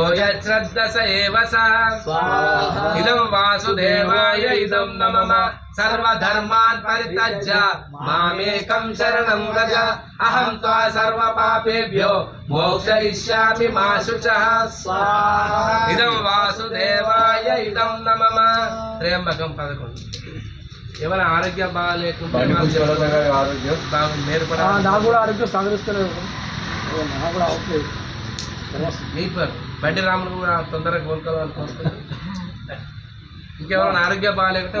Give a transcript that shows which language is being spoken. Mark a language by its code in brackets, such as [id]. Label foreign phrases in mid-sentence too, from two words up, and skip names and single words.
[sa] यच्छ्रद्ध स एव सः स्वाहा इदं वासुदेवाय इदं नमः सर्वधर्मान् परित्यज्य मामेकं शरणं व्रज अहं त्वा सर्वपापेभ्यो मोक्षयिष्यामि मा शुचः स्वाहा इदं वासुदेवाय इदं नमः त्र्यंबकं 11 [te] ఏమైనా ఆరోగ్యం బాగాలేకుండా ఆరోగ్యం నాకు కూడా ఆరోగ్యం సహకరిస్తలేదు నాకు కూడా అవట్లేదు బండి రాములు కూడా తొందరగా కోలుకోవాలనుకుంటున్నాను ఇంకెవరైనా ఆరోగ్యం బాగాలేకుంటే